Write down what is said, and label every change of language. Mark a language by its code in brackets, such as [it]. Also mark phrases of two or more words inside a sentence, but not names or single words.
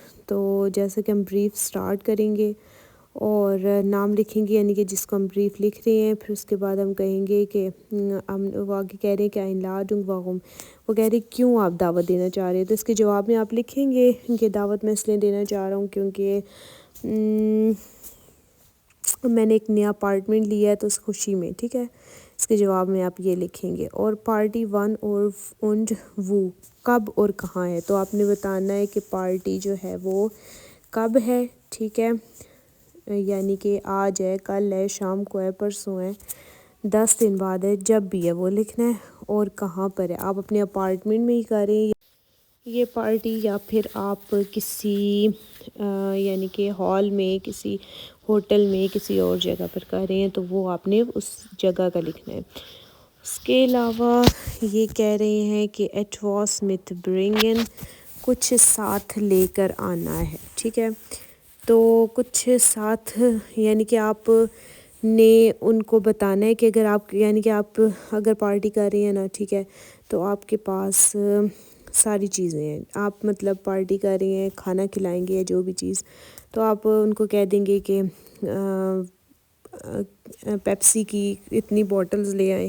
[ur] تو جیسے کہ ہم بریف سٹارٹ کریں گے اور نام لکھیں گے، یعنی کہ جس کو ہم بریف لکھ رہے ہیں، پھر اس کے بعد ہم کہیں گے کہ ہم آگے کہہ رہے ہیں کہ [de] Einladung warum، [ur] وہ کہہ رہے ہیں کیوں آپ دعوت دینا چاہ رہے ہیں۔ تو اس کے جواب میں آپ لکھیں گے کہ دعوت میں اس لیے دینا چاہ رہا ہوں کیونکہ میں نے ایک نیا اپارٹمنٹ لیا ہے تو اس خوشی میں۔ ٹھیک ہے، اس کے جواب میں آپ یہ لکھیں گے۔ اور پارٹی 1 [de] und wo، [ur] کب اور کہاں ہے، تو آپ نے بتانا ہے کہ پارٹی جو ہے وہ کب ہے۔ ٹھیک ہے، یعنی کہ آج ہے، کل ہے، شام کو ہے، پرسوں ہے، 10 دن بعد ہے، جب بھی ہے وہ لکھنا ہے، اور کہاں پر ہے۔ آپ اپنے اپارٹمنٹ میں ہی کریں یہ پارٹی، یا پھر آپ کسی یعنی کہ ہال میں، کسی ہوٹل میں، کسی اور جگہ پر کر رہے ہیں تو وہ آپ نے اس جگہ کا لکھنا ہے۔ اس کے علاوہ یہ کہہ رہے ہیں کہ [de] etwas mitbringen، [ur] کچھ ساتھ لے کر آنا ہے۔ ٹھیک ہے، تو کچھ ساتھ یعنی کہ آپ نے ان کو بتانا ہے کہ اگر آپ یعنی کہ آپ اگر پارٹی کر رہے ہیں نا، ٹھیک ہے، تو آپ کے پاس ساری چیزیں ہیں، آپ مطلب پارٹی کر رہے ہیں، کھانا کھلائیں گے یا جو بھی چیز، تو آپ ان کو کہہ دیں گے کہ پیپسی کی اتنی بوٹلز لے آئیں۔